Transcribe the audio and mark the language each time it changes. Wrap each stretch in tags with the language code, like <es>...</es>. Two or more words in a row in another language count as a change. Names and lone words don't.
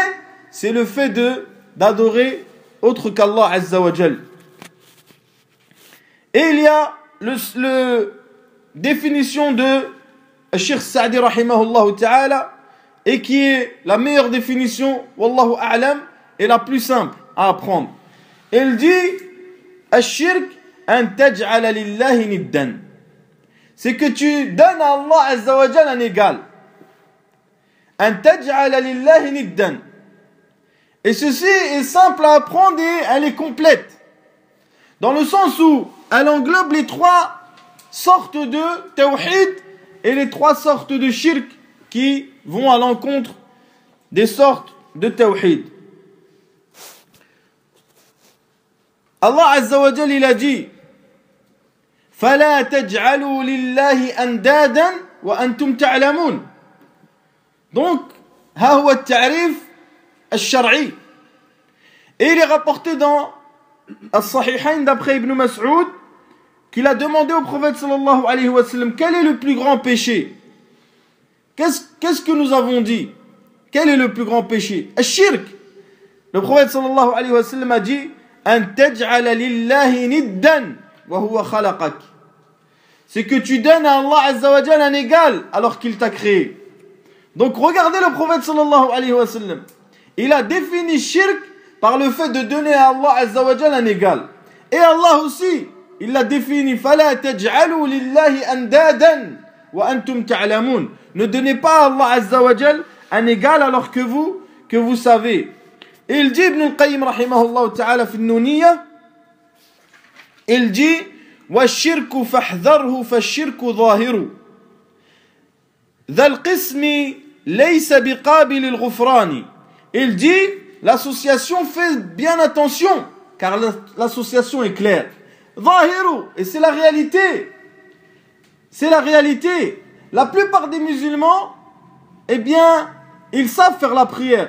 <fr>C'est le fait d'adorer autre qu'Allah</fr> <ar>عز وجل.</ar> <fr>Et il y a le définition de Cheikh Sa'di</fr> <ar>رحمه الله تعالى,</ar> <fr>et qui est la meilleure définition,</fr> <ar>والله أعلم,</ar> <fr>et la plus simple à apprendre. Il dit</fr> <ar>الشرك أن تجعل لله ندا.</ar> <fr>C'est que tu donnes à Allah</fr> <ar>عز وجل</ar> <fr>un égal.</fr> <ar>أن تجعل لله ندا.</ar> <fr>Et ceci est simple à apprendre et elle est complète. Dans le sens où elle englobe les trois sortes de tawhid et les trois sortes de shirk qui vont à l'encontre des sortes de tawhid.</fr> <ar>Allah عز وجل,</ar> <fr>il a dit</fr> <ar>فَلَا تَجْعَلُوا لِلَّهِ أَنْدَادًا وَأَنْتُمْ تَعْلَمُونَ. Donc, ها هو التعريف الشرعي.</ar> <fr>Et il est rapporté dans As-Sahihain d'après Ibn Mas'ud qu'il a demandé au prophète</fr> <ar>صلى الله عليه وسلم</ar> <fr>quel est le plus grand péché. Qu'est-ce que nous avons dit? Quel est le plus grand péché?</fr> <ar>الشرك.</ar> <fr>Le prophète</fr> <ar>صلى الله عليه وسلم</ar> <fr>a dit</fr> <ar>أن تجعل لله ندا وهو خلقك.</ar> <fr>C'est que tu donnes à Allah</fr> <ar>عز وجل</ar> <fr>un égal alors qu'il t'a créé. Donc regardez le prophète</fr> <ar>صلى الله عليه وسلم.</ar> <fr>Il a défini shirk par le fait de donner à Allah</fr> <ar>عز وجل</ar> <fr>un égal. Et Allah aussi, il l'a défini</fr> <ar>فلا تجعلوا لله أندادا وأنتم تعلمون.</ar> <fr>Ne donnez pas à Allah</fr> <ar>عز وجل</ar> <fr>un égal alors que vous savez. Et il dit Ibn al-Qayyim</fr> <ar>رحمه الله تعالى في النونية,</ar> <fr>il dit</fr> <ar>والشرك فاحذره فالشرك ظاهر ذا القسم ليس بقابل الغفران.</ar> <fr>Il dit l'association, fait bien attention car l'association est claire. ظاهر, et c'est la réalité. C'est la réalité. La plupart des musulmans, eh bien, ils savent faire la prière.</fr>